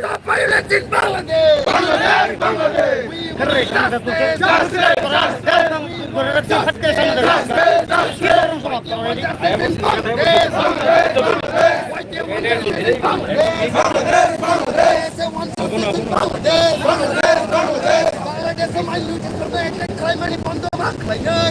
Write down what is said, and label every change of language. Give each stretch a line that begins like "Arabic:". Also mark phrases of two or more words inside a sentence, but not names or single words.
English: Stop violence in Bangladesh. Bangladesh, Bangladesh. We want justice. Justice, justice. We want justice. Justice, justice. We want justice in Bangladesh. Bangladesh, Bangladesh. Why do you want justice in Bangladesh? Bangladesh, Bangladesh. They want justice in Bangladesh. Bangladesh, Bangladesh.
Kok Borok: Bangladesh sa minorities na
English: ethnic crime
Kok Borok: ni Pondo Maklayan.